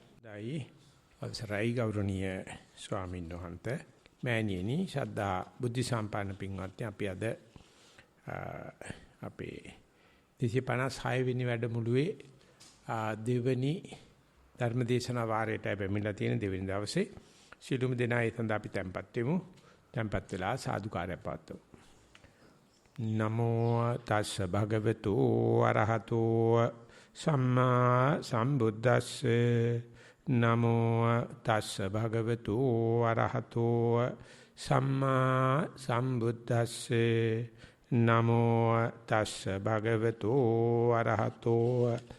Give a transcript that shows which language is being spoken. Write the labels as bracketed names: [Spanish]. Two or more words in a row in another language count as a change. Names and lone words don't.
[Sinhala] අවසරයි ගෞරවනීය ස්වාමීන් වහන්සේ මෑණියනි ශ්‍රද්ධා බුද්ධ සම්පන්න පින්වත්නි අපි අද අපේ 256 වෙනි වැඩමුළුවේ දෙවනි ධර්මදේශනා වාරයට පැමිණලා තියෙන දෙවෙනි දවසේ සිළුමු දෙනා ඒ සඳහා අපි [English] tempත් [Sinhala] වෙමු. tempත් වෙලා සාදුකාරය පවත්වමු. [Pali] නමෝ තස්ස භගවතු අරහතෝ සම්මා සම්බුද්දස්සේ නමෝ තස්ස භගවතු අරහතෝ සම්මා සම්බුද්දස්සේ නමෝ තස්ස භගවතු අරහතෝ